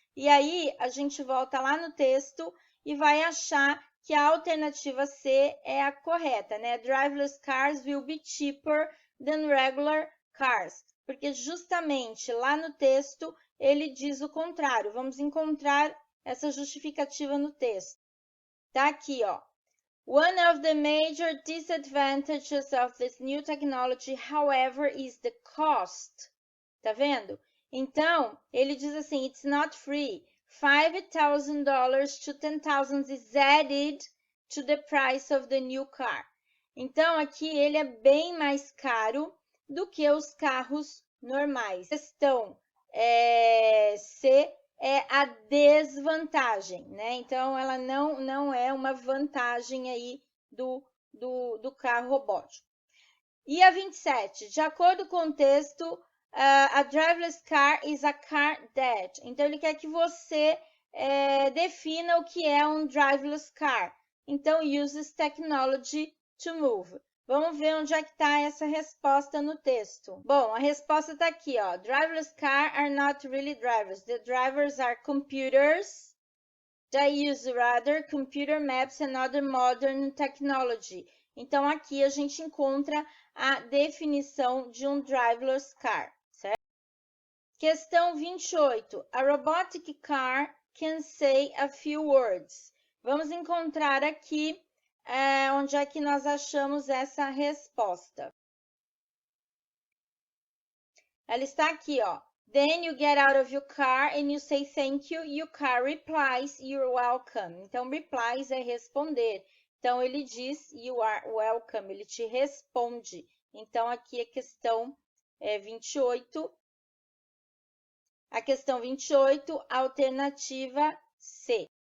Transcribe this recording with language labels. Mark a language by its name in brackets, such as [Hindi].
[Portuguese] E aí, a gente volta lá no texto e vai achar que a alternativa C é a correta, né? [English] Driverless cars will be cheaper than regular cars, [Portuguese] porque justamente lá no texto ele diz o contrário. Vamos encontrar essa justificativa no texto. Tá aqui, ó. [English] One of the major disadvantages of this new technology, however, is the cost. [Portuguese] Tá vendo? Então, ele diz assim, [English] it's not free. $5,000 to $10,000 is added to the price of the new car. [Portuguese] Então, aqui ele é bem mais caro do que os carros normais. A questão C é a desvantagem, né? Então, ela não é uma vantagem aí do do carro robótico. E a 27, de acordo com o texto, [English] a driverless car is a car that. [Portuguese] Então, ele quer que você defina o que é um driverless car. [English] Então, uses technology to move. [Portuguese] Vamos ver onde é que está essa resposta no texto. Bom, a resposta está aqui, ó. [English] Driverless car are not really drivers. The drivers are computers that use rather computer maps and other modern technology. [Portuguese] Então, aqui a gente encontra a definição de um driverless car, certo? Questão 28. [English] A robotic car can say a few words. [Portuguese] Vamos encontrar aqui onde é que nós achamos essa resposta. Ela está aqui, ó. [English] Then you get out of your car and you say thank you. Your car replies, you're welcome. [Portuguese] Então, replies é responder. Então, ele diz [English] you are welcome, [Portuguese] ele te responde. Então, aqui a questão 28. A questão 28, alternativa C.